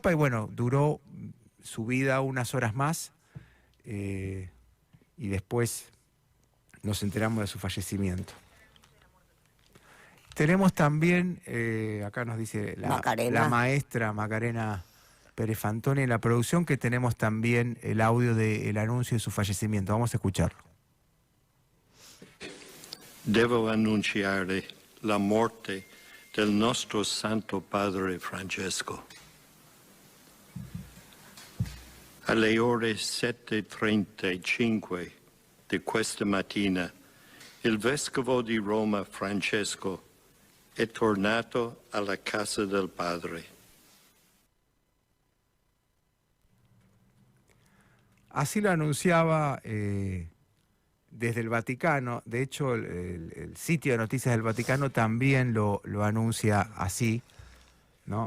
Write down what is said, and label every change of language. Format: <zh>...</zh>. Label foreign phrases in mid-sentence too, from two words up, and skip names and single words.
<es>Y bueno, duró su vida unas horas más y después nos enteramos de su fallecimiento. Tenemos también, acá nos dice la maestra Macarena Pérez Fantoni en la producción, que tenemos también el audio del anuncio de su fallecimiento. Vamos a escucharlo.</es> <it>Devo annunciare la morte del nostro Santo Padre Francesco. Alle ore 7:35 di questa mattina, il Vescovo di Roma Francesco è tornato alla casa del Padre.</it> <es>Así lo anunciaba desde el Vaticano. De hecho, el sitio de noticias del Vaticano también lo anuncia así, ¿no?</es>